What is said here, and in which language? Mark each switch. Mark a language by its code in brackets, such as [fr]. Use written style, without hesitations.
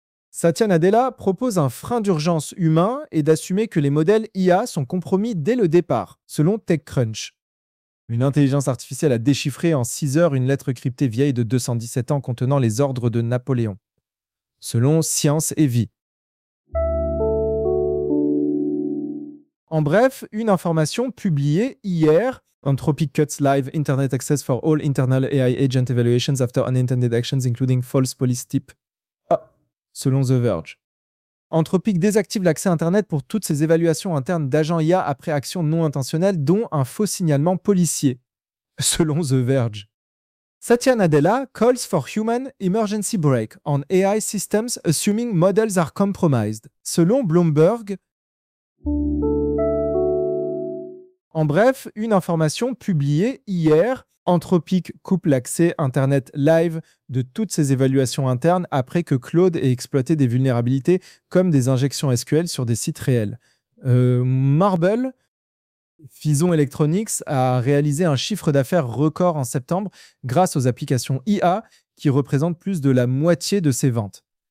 [fr] Satya Nadella propose un frein d'urgence humain et d'assumer que les modèles IA sont compromis dès le départ, selon TechCrunch. Une intelligence artificielle a déchiffré en 6 heures une lettre cryptée vieille de 217 ans contenant les ordres de Napoléon, selon Science et Vie. En bref, une information publiée hier, [en] Anthropic cuts live internet access for all internal AI agent evaluations after unintended actions, including false police tip. [fr] Ah, selon The Verge. Anthropic désactive l'accès Internet pour toutes ses évaluations internes d'agents IA après actions non intentionnelles, dont un faux signalement policier, selon The Verge. [en] Satya Nadella calls for human emergency brake on AI systems assuming models are compromised, [fr] selon [en] Bloomberg. [fr] En bref, une information publiée hier, Anthropic coupe l'accès Internet live de toutes ses évaluations internes après que Claude ait exploité des vulnérabilités comme des injections SQL sur des sites réels. Marble, Fison Electronics, a réalisé un chiffre d'affaires record en septembre grâce aux applications IA qui représentent plus de la moitié de ses ventes.